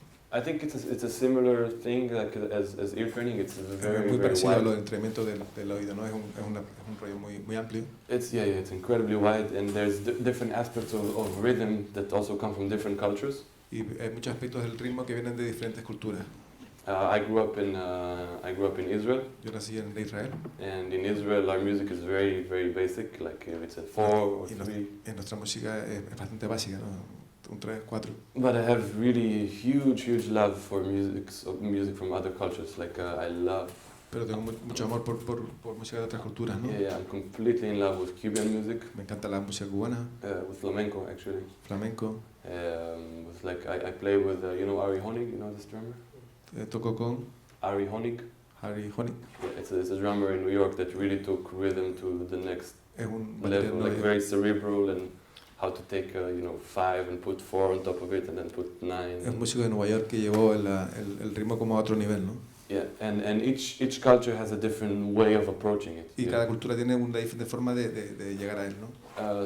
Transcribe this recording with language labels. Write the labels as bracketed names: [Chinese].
[English] I think it's a similar thing like as ear training. It's very [Spanish] muy parecido [English] wide. [Spanish] a lo del entrenamiento del oído, ¿no? Es un rollo muy amplio. [English] It's incredibly wide, and there's different aspects of rhythm that also come from different cultures. [Spanish] Y hay muchos aspectos del ritmo que vienen de diferentes culturas. [English] I grew up in Israel. [Spanish] Yo nací en Israel. [English] And in Israel, our music is very, very basic. Like it's a 4 or 3. [Spanish] En nuestra música es bastante básica, ¿no? Un 3, 4. [English] But I have really huge love for music from other cultures. Like I love. [Spanish] Pero tengo mucho amor por música de otras culturas, ¿no? [English] Yeah, I'm completely in love with Cuban music. [Spanish] Me encanta la música cubana. [English] With flamenco, actually. [Spanish] Flamenco. [English] With I play with you know Ari Honig. You know this drummer? [Spanish] Toco con Ari Honig. Harry Honig. [English] Yeah, it's a drummer in New York that really took rhythm to the next level, like very cerebral and how to take 5 and put 4 on top of it and then put 9. [Spanish] Es un músico de Nueva York que llevó el ritmo como a otro nivel, ¿no? [English] Yeah, and each culture has a different way of approaching it. [Spanish] Y cada cultura tiene una diferente forma de llegar a él, ¿no?